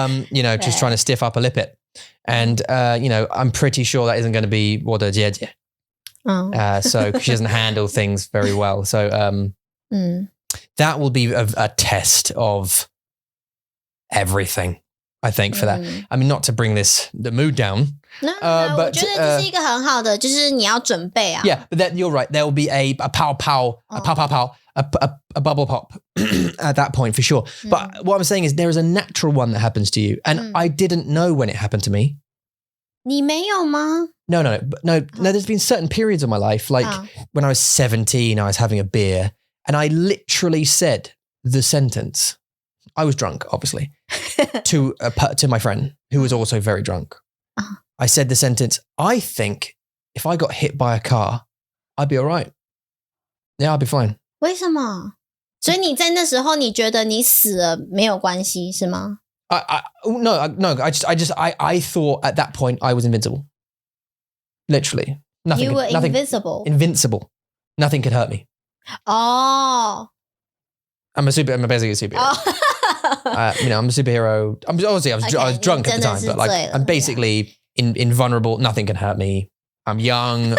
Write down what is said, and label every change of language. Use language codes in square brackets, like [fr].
[en] You know, just trying to stiff up a lip it. And, you know, I'm pretty sure that isn't going to be [zh] 我的姐姐. [en] So she doesn't handle things very well. So that will be a test of everything, I think, for that. I mean, not to bring the mood down. [zh] No, but 我觉得这是一个很好的，就是你要准备啊。 [en] Yeah, but you're right. There will be a pow pow, a pow pow pow, a bubble pop at that point for sure. But what I'm saying is there is a natural one that happens to you, and I didn't know when it happened to me. [zh] 你没有吗? [en] No. There's been certain periods of my life, like when I was 17, I was having a beer, and I literally said the sentence. I was drunk, obviously, to my friend who was also very drunk. I said the sentence, I think if I got hit by a car, I'd be all right. Yeah, I'll be fine. [zh] 为什么？所以你在那时候你觉得你死了没有关系是吗？ [en] No. I thought at that point I was invincible. Literally. Nothing. You were invisible. Invincible. Nothing could hurt me. Oh. I'm basically a superhero. Oh. You know, I'm a superhero. I was drunk at the time, but like I'm basically invulnerable. Nothing can hurt me. I'm young.